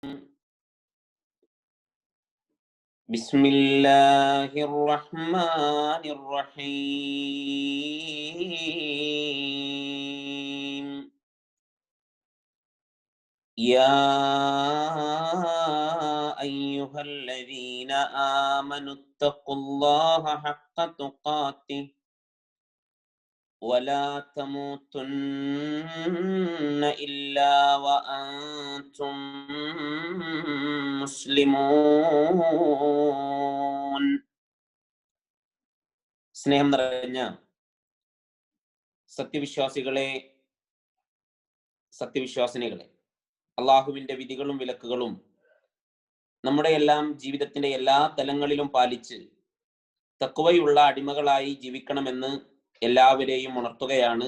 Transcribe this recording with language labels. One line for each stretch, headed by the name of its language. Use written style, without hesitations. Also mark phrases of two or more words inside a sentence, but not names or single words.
Arabic: بسم الله الرحمن الرحيم يا أيها الذين آمنوا اتقوا الله حق تقاته ولا تموتن إلا وأنتم مسلمون.
Malayalam: സ്നേഹം നിറഞ്ഞ സത്യവിശ്വാസികളെ, സത്യവിശ്വാസിനികളെ, അള്ളാഹുവിന്റെ വിധികളും വിലക്കുകളും നമ്മുടെ എല്ലാം ജീവിതത്തിന്റെ എല്ലാ തലങ്ങളിലും പാലിച്ച് തഖ്വയുള്ള അടിമകളായി ജീവിക്കണമെന്ന് എല്ലാവരെയും ഉണർത്തുകയാണ്.